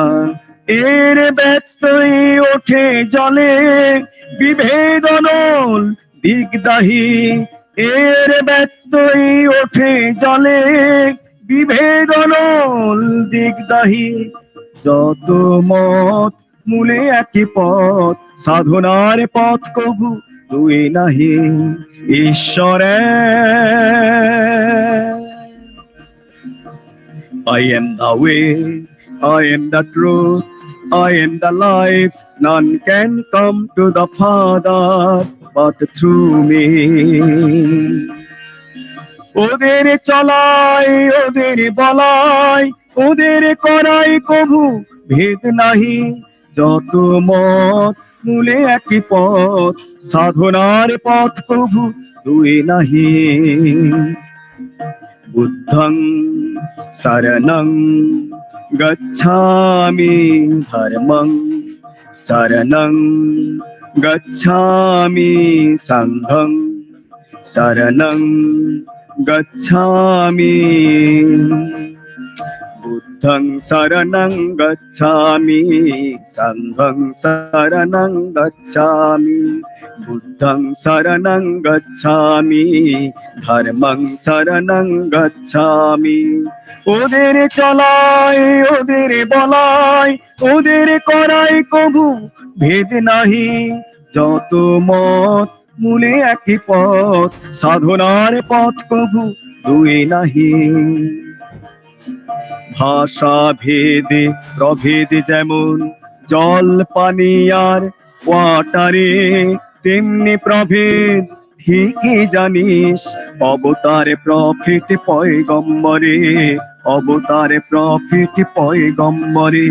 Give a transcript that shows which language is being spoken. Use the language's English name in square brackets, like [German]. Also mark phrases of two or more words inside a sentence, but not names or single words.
[Bangla] এর ব্যত্যয় ওঠে জলে বিভেদনল দিগদাহী, এর ব্যত্যয় ওঠে জলে বিভেদন দিগদাহী, যত মত মূলে একই পথ, সাধনার পথ কভু দুই নাহি। [English] ঈশ্বরে I am the way, I am the truth, I am the life. None can come to the Father but through me. [Bangla] ওদের চলাই, ওদের বলাই, ওদের করাই কভু ভেদ নাহি, যত মত মূলে একই পথ, সাধনার পথ কভু দুই নাহি। [Pali] বুদ্ধং শরণং গচ্ছামি, ধর্মং শরণং গচ্ছামি, সংঘং শরণং গচ্ছামি। বুদ্ধং শরণং গচ্ছামি, সংঘং শরণং গচ্ছামি, বুদ্ধং শরণং গচ্ছামি, ধর্মং শরণং গচ্ছামি। [Bangla] ওদের চলাই, ওদের বলাই, ওদের করাই কভু ভেদ নাহি, যত মত মূলে একই পথ, সাধনার পথ কভু দুই নাহি। ভাষা ভেদে প্রভেদ যেমন জল পানি আর ওয়াটারে, তেমনি প্রভেদ ঠিকই জানিস অবতার প্রফিট পয়গম্বরে, অবতার প্রফিট পয়গম্বরে।